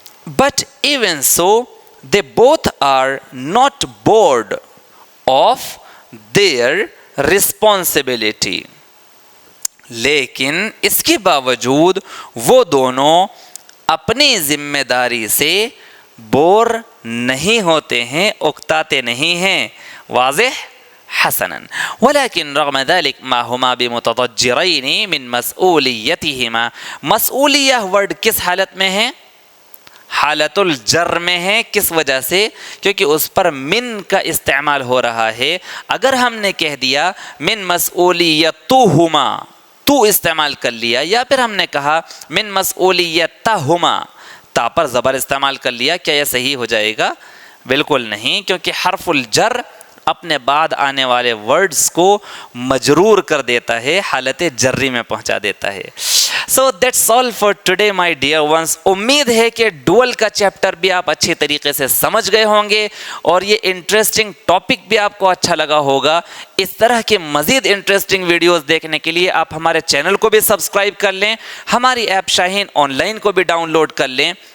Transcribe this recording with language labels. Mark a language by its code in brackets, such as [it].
[en] But even so, they both are not bored of their responsibility. [ur] لیکن اس کے باوجود وہ دونوں اپنی ذمہ داری سے بور نہیں ہوتے ہیں، اکتاتے نہیں ہیں. [ar] واضح؟ حسناً. ولكن رغم ذلك ما هما بمتضجرين من مسؤوليتهما. [ur] مسئولیہ ورڈ کس حالت میں ہے؟ حالت الجر میں ہے. کس وجہ سے؟ کیونکہ اس پر من کا استعمال ہو رہا ہے. اگر ہم نے کہہ دیا من مسئولیتہما، تو استعمال کر لیا، یا پھر ہم نے کہا من مسئولیتہما، تا پر زبر استعمال کر لیا، کیا یہ صحیح ہو جائے گا؟ بالکل نہیں، کیونکہ حرف الجر اپنے بعد آنے والے ورڈز کو مجرور کر دیتا ہے، حالت جری میں پہنچا دیتا ہے. [en] So that's all for today my dear ones. [ur] امید ہے کہ ڈوئل کا چیپٹر بھی آپ اچھی طریقے سے سمجھ گئے ہوں گے اور یہ انٹرسٹنگ ٹاپک بھی آپ کو اچھا لگا ہوگا. اس طرح کے مزید انٹرسٹنگ ویڈیوز دیکھنے کے لیے آپ ہمارے چینل کو بھی سبسکرائب کر لیں، ہماری ایپ شاہین آن لائن کو بھی ڈاؤن لوڈ کر لیں.